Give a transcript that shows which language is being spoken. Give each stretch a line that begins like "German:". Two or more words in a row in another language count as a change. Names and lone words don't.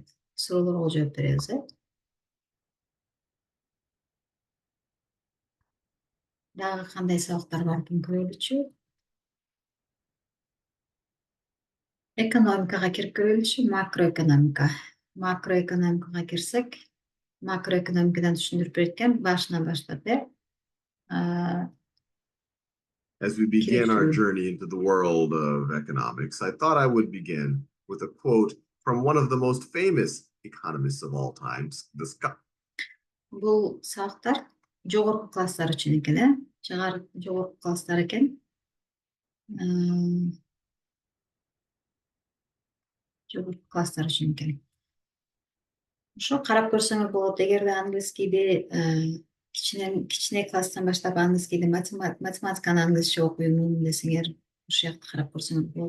Kyrgyz: Суроолорго жооп беребиз, Дагы кандай сабактар бар экен көрөлүчү. Экономикага кирип көрөлүчү, макроэкономика. Макроэкономикага кирсек, макроэкономикадан түшүндүрүп берет экен башынан баштап,
English: As we begin our
Kyrgyz: кирүүчү.
English: journey into the world of economics, I thought I would begin with a quote from one of the most famous economists of all times, the Scot.
Kyrgyz: Бул сабактар жогорку класстар үчүн экен, жогорку класстар экен. Жогорку класстар үчүн экен. Ошо карап көрсөңөр болот, эгерде английскийди кичине класстан баштап английскийди, математиканы англисче окуймун десеңер, ушул жакты карап көрсөңөр болот.